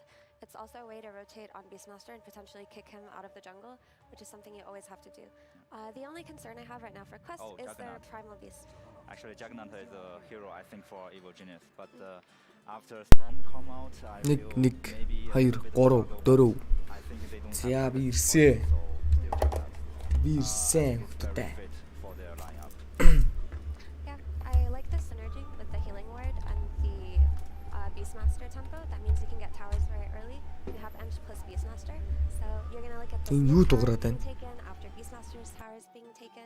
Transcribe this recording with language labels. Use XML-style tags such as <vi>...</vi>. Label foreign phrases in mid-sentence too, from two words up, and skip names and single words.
<en>It's also a way to rotate on Beastmaster and potentially kick him out of the jungle, which is something you always have to do. The only concern I have right now for Quest is their Primal Beast. Actually, Juggernaut is a hero, I think, for Evil Genius, but after Storm come out, I feel maybe I think they don't have</en> <mn>би ирсэн. Би ирсэн.</mn> <en>Yeah, I like the synergy with the healing ward and the Beastmaster tempo. That means you can get towers very early. You have Ench plus Beastmaster, so you're gonna look at the being taken after Beastmaster's towers being taken.</en>